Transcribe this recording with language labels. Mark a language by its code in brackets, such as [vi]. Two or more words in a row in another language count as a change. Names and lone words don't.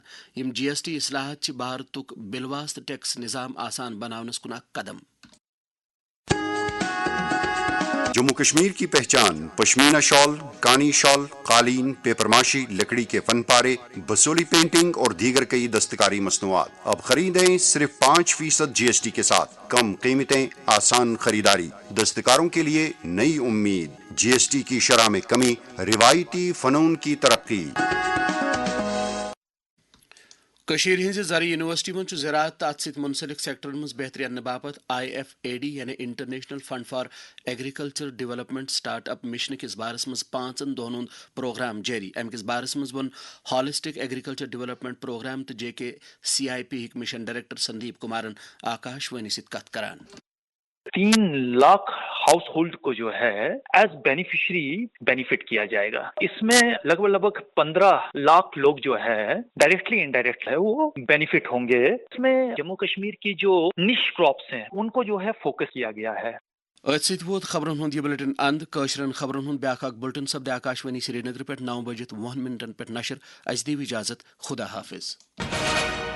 [ks] यम GST इस्लाहत भारतुक बिलवास्त टैक्स निज़ाम आसान बनावनस कुन कदम। [hi] जम्मू कश्मीर की पहचान पश्मीना शॉल, कानी शॉल, कालीन, पेपरमाशी, लकड़ी के फन पारे, बसोली पेंटिंग और दीगर कई दस्तकारी मसनूआत। अब खरीदें सिर्फ 5% GST के साथ। कम कीमतें, आसान खरीदारी, दस्तकारों के लिए नई उम्मीद। GST की शरह में कमी, रिवायती फनून की तरक्की। [ks] कशीर हिंज ज़री यूनिवर्सिटी में ज़राअत तो अत सत मुंसलिक सेक्टर में बेहतरी अन्न बापत IFAD यानी इंटरनेशनल फंड फॉर एग्रीकल्चर डेवलपमेंट स्टार्टअप मिशन किस बारस मज 5 दोहन प्रोग्राम जारी। अम किस बारस मज वन [en] holistic agriculture development programme [ks] तो JK CIP [en] mission director [ks] संदीप कुमारन आकाशवाणी से कत करान। [hi] 3 लाख [en] house hold [hi] को जो है [en] as beneficiary benefit [hi] किया जाएगा। इसमें लगभग 15 लाख लोग जो है [en] directly indirect [hi] है वो बेनिफिट होंगे। इसमें जम्मू कश्मीर की जो [en] niche crops [hi] हैं उनको जो है फोकस किया गया है। [ks] अत वो खबरन हुंद बुलेटिन अंद कशरन खबरन हुंद ब्याक बुलेटिन सब्द आकाशवाणी श्रीनगर पे 9 बजे 1 पे नशर। अज दी इजाजत। खुदा हाफिज।